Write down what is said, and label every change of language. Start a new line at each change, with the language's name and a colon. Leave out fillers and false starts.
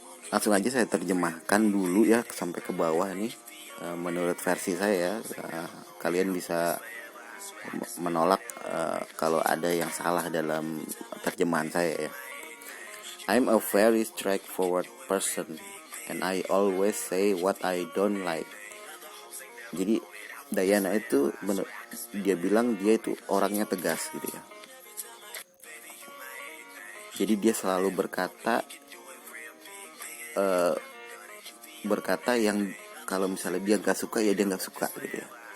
Indonesian: Langsung aja saya terjemahkan dulu ya sampai ke bawah nih. Menurut versi saya, kalian bisa menolak kalau ada yang salah dalam terjemahan saya ya.
English: I'm a very straightforward person and I always say what I don't like.
Indonesian: Jadi Dayana itu dia bilang dia itu orangnya tegas gitu ya. Jadi dia selalu berkata yang kalau misalnya dia nggak suka ya dia nggak suka gitu ya.